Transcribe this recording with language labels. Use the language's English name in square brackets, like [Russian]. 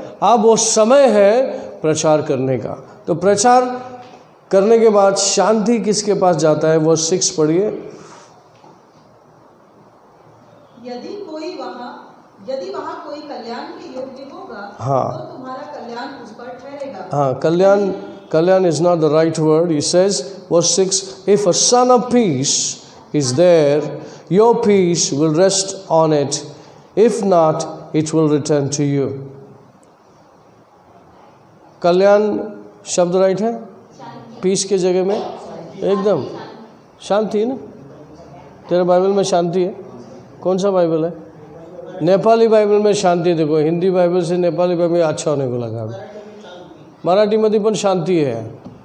[Hindi] अब वो समय है प्रचार करने का। तो प्रचार करने के बाद शांति किसके पास जाता है? वो 6 पढ़िए। यदि वहाँ कोई कल्याण के योग्य होगा, हाँ, तो तुम्हारा कल्याण उस पर ठहरेगा। [English] हाँ, kalyan is not the right word. He says, verse 6, if a son of peace is there, your peace will rest on it. If not, it will return to you. [Hindi] कल्याण शब्द राइट है? पीस के जगह में एकदम शांति है ना? तेरे बाइबल में शांति है? कौन सा बाइबल है? नेपाली बाइबल में शांति। देखो, हिंदी बाइबल से नेपाली बाइबल अच्छा होने को लगा। [Marathi] मराठीमध्ये पण [Hindi] शांति है।